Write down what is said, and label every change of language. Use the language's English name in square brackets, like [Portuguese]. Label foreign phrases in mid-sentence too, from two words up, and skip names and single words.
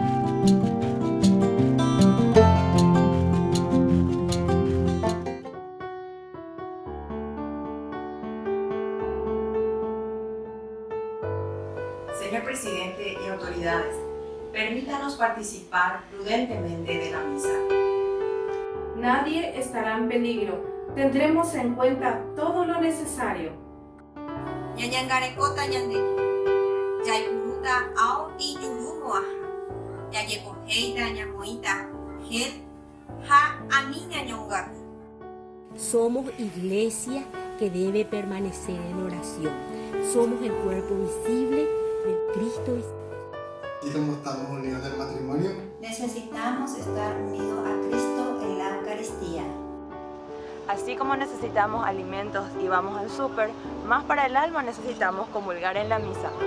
[Spanish] Señor presidente y autoridades, permítanos participar prudentemente de la misa. Nadie estará en peligro. Tendremos en cuenta todo lo necesario. [Guarani] Ñañangarekota ñandeki. Yaipuruta ao ti yurumoaja. Yayekoheita ñamoita. Gel ha aniña ñongaku. [Spanish] Somos iglesia que debe permanecer en oración. Somos el cuerpo visible del Cristo. Y como estamos unidos del matrimonio, necesitamos estar unidos a Cristo en la Eucaristía. Así como necesitamos alimentos y vamos al súper, más para el alma necesitamos comulgar en la misa.